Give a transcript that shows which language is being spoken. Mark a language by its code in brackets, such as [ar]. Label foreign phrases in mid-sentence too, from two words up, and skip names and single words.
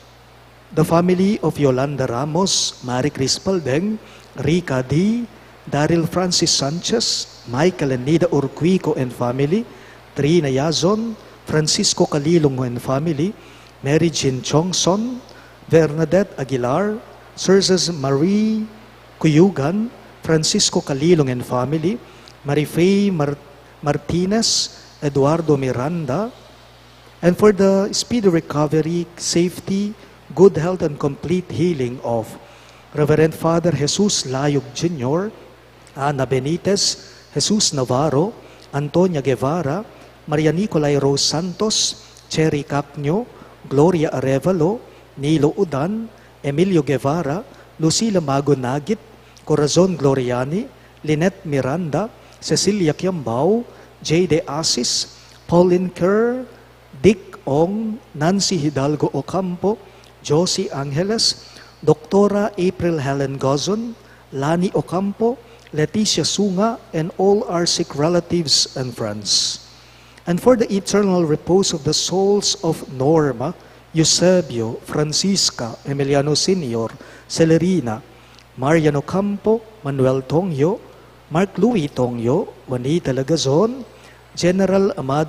[en] the family of Yolanda Ramos, Marie Cris Paldeng, Rica D., Daryl Francis Sanchez, Michael and Nida Urquico and family, Trina Yazon, Francisco Calilong and family, Mary Jean Chongson, Bernadette Aguilar, Sirs Marie Cuyugan, Francisco Calilong and family, Marifay Martinez, Eduardo Miranda, and for the speedy recovery, safety, good health, and complete healing of Reverend Father Jesus Layog Jr., Ana Benitez, Jesus Navarro, Antonia Guevara, Maria Nicolay Rose Santos, Cherry Capnio, Gloria Arevalo, Nilo Udan, Emilio Guevara, Lucila Mago Nagit, Corazon Gloriani, Lynette Miranda, Cecilia Kiambao, J. De Asis, Pauline Kerr, Dick Ong, Nancy Hidalgo Ocampo, Josie Angeles, Doctora April Helen Gozon, Lani Ocampo, Leticia Sunga, and all our sick relatives and friends. And for the eternal repose of the souls of Norma, Eusebio, Francisca, Emiliano Sr., Celerina, Mariano Campo, Manuel Tongyo, Mark Louis Tongyo, Juanita Lagazon, General Amado